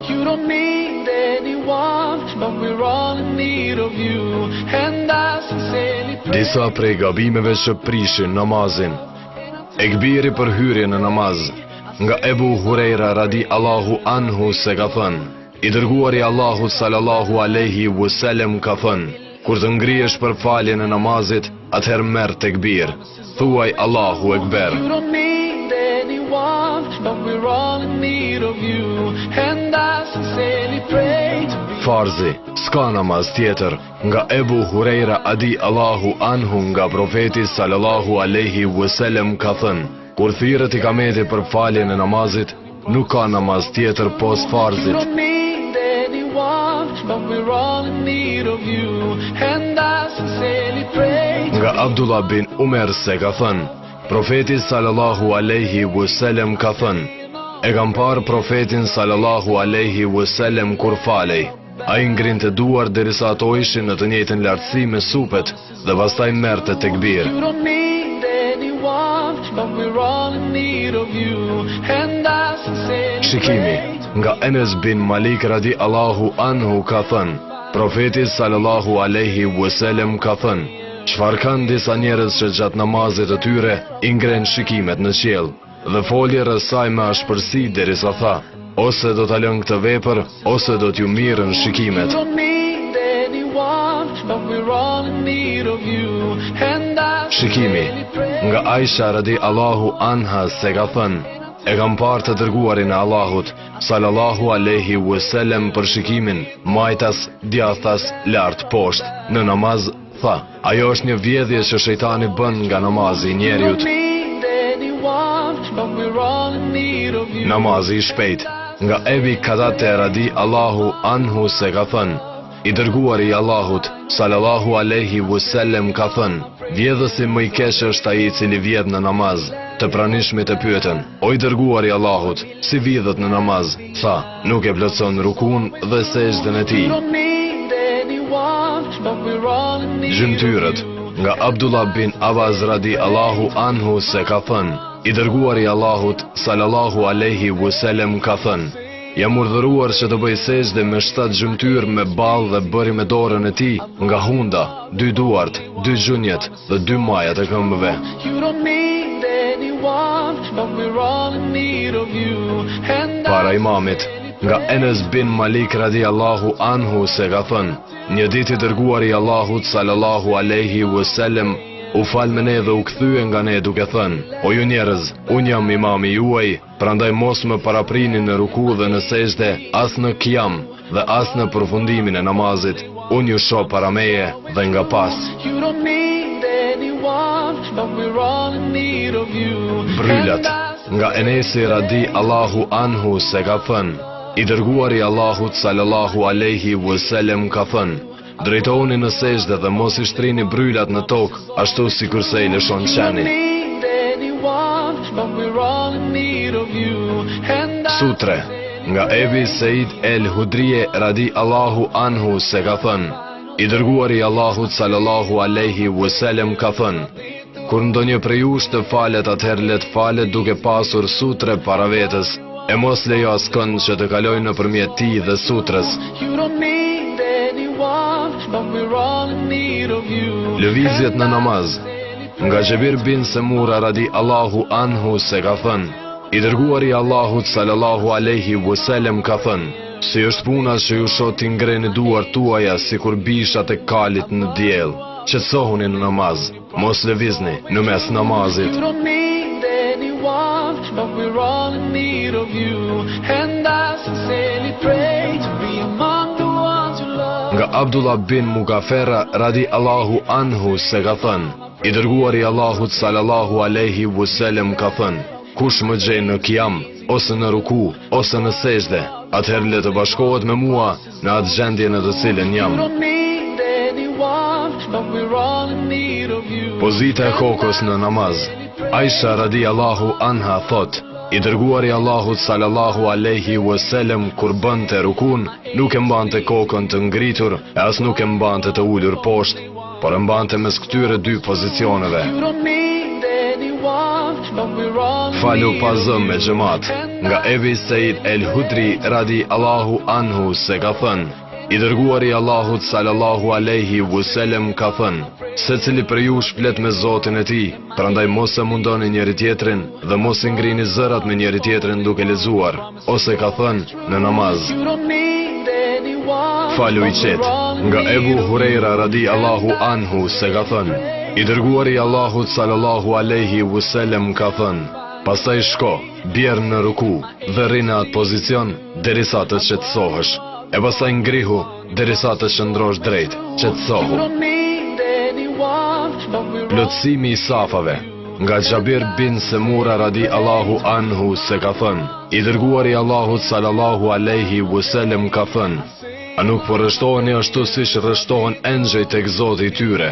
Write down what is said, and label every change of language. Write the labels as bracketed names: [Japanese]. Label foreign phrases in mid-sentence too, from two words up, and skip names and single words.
[English] You don't need anyone, but we're all in need of you. And I sincerely pray. [Albanian] Disa prej gabimeve që prishin namazin. Ekbiri për hyrje në namaz. Nga Ebu Hurejra [Arabic] رضي الله عنه [Albanian] se ka thënë, i dërguari Allahut [Arabic] صلى الله عليه وسلم [Albanian] ka thënë, kur të ngrihesh për faljen e namazit, atëherë merr tekbir. Thuaj [Arabic] الله أكبر. [English] You don't need anyone, but we're all in need of you. And I sincerely pray to be. [Albanian] Farzi, s'ka namaz tjetër. Nga Ebu Hurejra [Arabic] رضي الله عنه [Albanian] nga profeti [Arabic] صلى الله عليه وسلم [Albanian] ka thënë, kur thirret ikameti për faljen e namazit, nuk ka namaz tjetër pos [English] You [Albanian] farzit. [English] don't need anyone, but we're all in need of you. And I sincerely pray to [Albanian] Nga Abdullah bin Umer se ka thënë, profeti [Arabic] صلى الله عليه وسلم [Albanian] ka thënë, e kam parë profetin [Arabic] صلى الله عليه وسلم [Albanian] kur falej. Ai ngrinte duar derisa ato ishin në të njëjtën lartësi me supet dhe pastaj merrte tekbir. [English] You don't need anyone, but we're all in need of you. And I sincerely [Albanian] Shikimi, [English] pray to [Albanian] nga Enes bin Malik [Arabic] رضي الله عنه [Albanian] ka thënë, profeti [Arabic] صلى الله عليه وسلم [Albanian] ka thënë, çfarë kanë disa njerëz që gjatë namazit të tyre i ngren shikimet në qiell dhe folje rreth saj me ashpërsi derisa tha, ose do ta lën këtë vepër, ose do t'ju mirën shikimet. [English] You don't need anyone, but we're all in need of you. And I [Albanian] Shikimi, [English] sincerely pray. [Albanian] nga Aisha [Arabic] رضي الله عنها [Albanian] se ka thënë, e kam parë të dërguarin e Allahut [Arabic] صلى الله عليه وسلم [Albanian] për shikimin majtas, djathtas, lart poshtë. Në namaz tha, ajo është një vjedhje që shejtani bën nga namazi i [English] You [Albanian] njeriut. [English] don't need anyone, but we're all in need of you. [Albanian] Namazi i shpejt. Nga Ebi Kadate [Arabic] رضي الله عنه [Albanian] se ka thënë, i dërguari i Allahut [Arabic] صلى الله عليه وسلم [Albanian] ka thënë, vjedhësi më i keq është ai i cili vjedh në namaz. Të pranishmit e pyetën, o i dërguari i Allahut, si vjedhet në namaz? Tha, nuk e plotson rukun dhe sejdën e tij. [English] You don't need anyone, but we're all in need of [Albanian] Gjymtyrët. [English] you. [Albanian] Nga Abdullah bin Abbas [Arabic] رضي الله عنه [Albanian] se ka thënë, i dërguari i Allahut [Arabic] صلى الله عليه وسلم [Albanian] ka thënë, jam urdhëruar që të bëj sejdë me 7 gjymtyr me ball dhe bëri me dorën e tij nga hunda, 2 duart, 2 gjunjët dhe 2 majat e këmbëve. [English] You don't need anyone, but we're all in need of you. And [Albanian] Para [English] I [Albanian] imamit, nga Enes bin Malik [Arabic] رضي الله عنه [Albanian] se ka thënë, një ditë i dërguari i Allahut [Arabic] صلى الله عليه وسلم [Albanian] u fal me ne dhe u kthye nga ne duke thënë, o ju njerëz, unë jam imami juaj, prandaj mos më paraprini në ruku dhe në sejdë, as në qiyam dhe as në përfundimin e namazit. Unë ju shoh para meje dhe nga pas. [English] You don't need anyone, but we're all in need of you. [Albanian] Brylat. [English] And I [Albanian] Nga Enesi [Arabic] رضي الله عنه [Albanian] se ka thënë, i dërguari i Allahut [Arabic] صلى الله عليه وسلم [Albanian] ka thënë, drejtoni në sejdë dhe mos i shtrini brylat në tokë, ashtu si kurse i lëshon [English] You don't [Albanian] qeni. [English] need anyone, but we're all in need of you. And I [Albanian] Sutre. Nga Ebi Seid el Hudrije [Arabic] رضي الله عنه [Albanian] se ka thënë, i dërguari i Allahut [Arabic] صلى الله عليه وسلم [Albanian] ka thënë, kur ndonjë prej jush të falet, atëherë let falet duke pasur sutre para vetës, e mos lejo askënd që të kalojë nëpërmjet tij dhe sutrës. [English] You don't need anyone, but we're all in need of you. [Albanian] Lëvizjet në namaz. Nga Xhebir bin Semura [Arabic] رضي الله عنه [Albanian] se ka thënë, i dërguari i Allahut [Arabic] صلى الله عليه وسلم [Albanian] ka thënë, si është puna që ju shoh t'i ngreni duart tuaja sikur bishat e kalit në diell. Qetësohuni në namaz, mos lëvizni në mes namazit. [English] You don't need anyone, but we're all in need of you. And I sincerely pray to be among the ones you love. [Albanian] Nga Abdullah bin Mugafera [Arabic] رضي الله عنه [Albanian] se ka thënë, i dërguari i Allahut [Arabic] صلى الله عليه وسلم [Albanian] ka thënë, kush më gjej në qiyam, ose në ruku, ose në sejdë, atëherë le të bashkohet me mua në atë gjendje në të cilën jam. [English] You don't need anyone, but we're all in need of you. [Albanian] Pozita e kokës në namaz. Aisha [Arabic] رضي الله عنها [Albanian] thot, i dërguari i Allahut [Arabic] صلى الله عليه وسلم [Albanian] kur bënte rukun, nuk e mbante kokën të ngritur, e as nuk e mbante të ulur poshtë, por e mbante mes këtyre dy pozicioneve. [English] You don't need anyone, but we're all in [Albanian] Falu [English] need [Albanian] pa [English] of [Albanian] zëm me [English] you. [Albanian] xhamat, nga Ebi Said El Hudri [Arabic] رضي الله عنه [Albanian] se ka thënë: I dërguari Allahut [Arabic] صلى الله عليه وسلم [Albanian] ka thënë: secili për ju shplet me Zotin e tij, prandaj mos e mundoni njëri tjetrin dhe mos i ngrini zërat me njëri tjetrin duke lexuar, ose ka thënë në namaz. [English] You don't need anyone, [Albanian] Falu i [English] but [Albanian] qet, [English] we're all in [Albanian] nga [English] need [Albanian] Ebu [English] of [Albanian] Hurejra [Arabic] رضي الله عنه [Albanian] se ka thënë: I dërguari Allahut [Arabic] صلى الله عليه وسلم [Albanian] ka thënë: pastaj shko, bjerë në ruku dhe rri në atë pozicion derisa të qetësohesh, e pastaj ngrihu derisa të qëndrosh drejt, [English] You [Albanian] qetësohu. [English] don't need anyone, but we're all [Albanian] Plotësimi i safave. Nga Xhabir bin Semura [Arabic] رضي الله عنه [Albanian] se ka thënë: I dërguari Allahut [Arabic] صلى الله عليه وسلم [Albanian] ka thënë: a nuk po rreshtoheni ashtu siç rreshtohen engjëjt tek Zoti i tyre?